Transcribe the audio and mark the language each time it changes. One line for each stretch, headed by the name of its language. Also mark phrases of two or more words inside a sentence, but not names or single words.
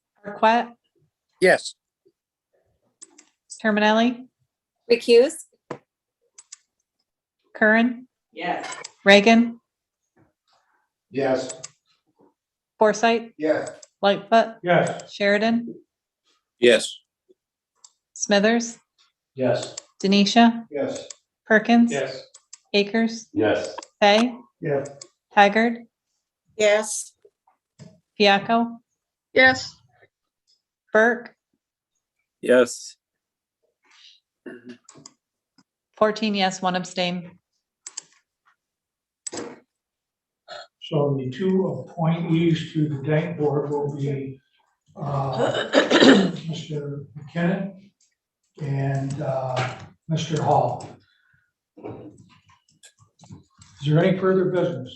English: Marquette, Yes. Terminelli, Recuse? Curran, Yes. Reagan, Yes. Foresight, Yes. Lightfoot, Yes. Sheridan, Yes. Smithers, Yes. Denisha, Yes. Perkins, Yes. Akers, Yes. Fay, Yes. Taggart, yes, Piaco, Yes. Burke, Yes. 14 yes, 1 abstain. So the two appointees to the Dank Board will be, Mr. McKinnon and, Mr. Hall. Is there any further business?